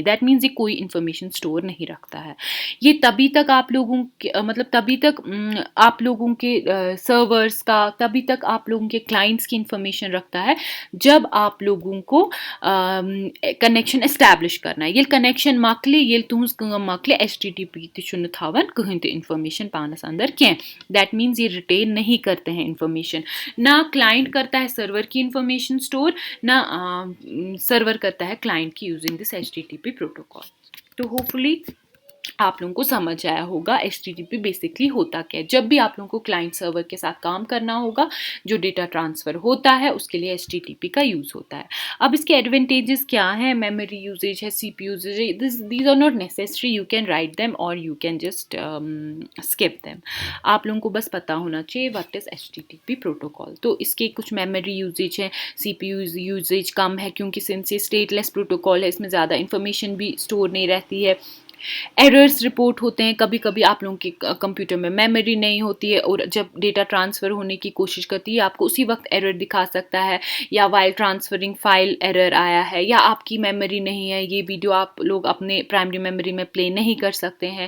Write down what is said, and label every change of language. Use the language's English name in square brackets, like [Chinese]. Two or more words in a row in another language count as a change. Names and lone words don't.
[English] that means [Hindi] ये कोई [English] information store [Hindi] नहीं रखता है। ये तभी तक आप लोगों के मतलब तभी तक आप लोगों के सर्वर्स का, तभी तक आप लोगों के क्लाइंट्स की इंफॉर्मेशन रखता है जब आप लोगों को [English] connection establish [Hindi] करना है। [Kashmiri] ये कनेक्शन मकले, ये तुहस काम मकले, एचटीटीपी तह थवन कहीं तो इन्फॉर्मेशन पानस अंदर कह। [English] that means [Hindi] ये रिटेन नहीं करते हैं इन्फॉर्मेशन। ना क्लाइंट करता है सर्वर की [English] information store, [Hindi] ना सर्वर करता है क्लाइंट की [English] using this HTTP protocol. [Hindi] तो होपफुली आप लोगों को समझ आया होगा एचटीटीपी बेसिकली होता क्या है। जब भी आप लोगों को [English] client server [Hindi] के साथ काम करना होगा, जो [English] data transfer [Hindi] होता है उसके लिए एचटीटीपी का यूज़ होता है। अब इसके एडवांटेजेस क्या हैं? [English] memory usage [Hindi] है, [English] CPU usage [Hindi] है, [English] these are not necessary, you can write them or you can just skip them. [Hindi] आप लोगों को बस पता होना चाहिए [English] what is HTTP protocol. [Hindi] तो इसके कुछ [English] memory usage [Hindi] है, [English] CPU usage [Hindi] कम है, क्योंकि सिंस ये [English] stateless protocol [Hindi] है, इसमें ज़्यादा इन्फॉर्मेशन भी स्टोर नहीं रहती है। [English] errors report [Hindi] होते हैं, कभी कभी आप लोगों के कंप्यूटर में मेमोरी नहीं होती है और जब [English] data transfer [Hindi] होने की कोशिश करती है आपको उसी वक्त एरर दिखा सकता है, या [English] while transferring file error [Hindi] आया है, या आपकी मेमोरी नहीं है, ये वीडियो आप लोग अपने [English] primary memory [Hindi] में प्ले नहीं कर सकते हैं।